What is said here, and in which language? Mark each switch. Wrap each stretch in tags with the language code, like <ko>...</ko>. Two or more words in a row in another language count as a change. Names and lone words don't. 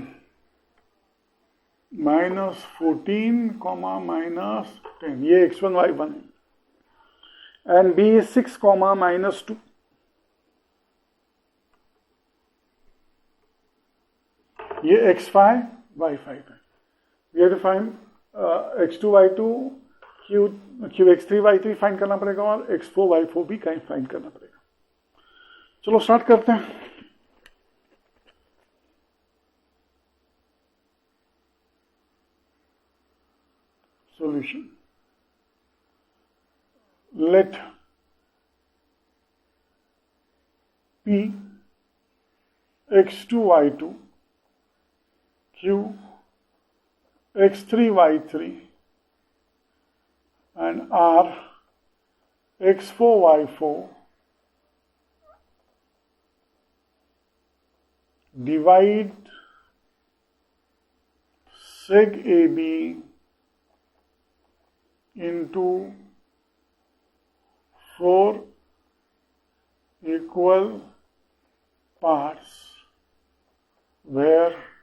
<hi>-14, -10, ये x1, y1 है।</hi> <en>And B is 6, -2.</en> <hi>ये x5, y5 है।</hi> <en>We have to find</en> <hi>x2, y2, q x3, y3 फाइंड करना पड़ेगा और x4, y4 भी कहीं फाइंड करना पड़ेगा। चलो स्टार्ट करते हैं। Solution.</hi> <en>Let P x2, y2, Q x3, y3 and R x4, y4 divide seg AB into 4 equal parts where</en>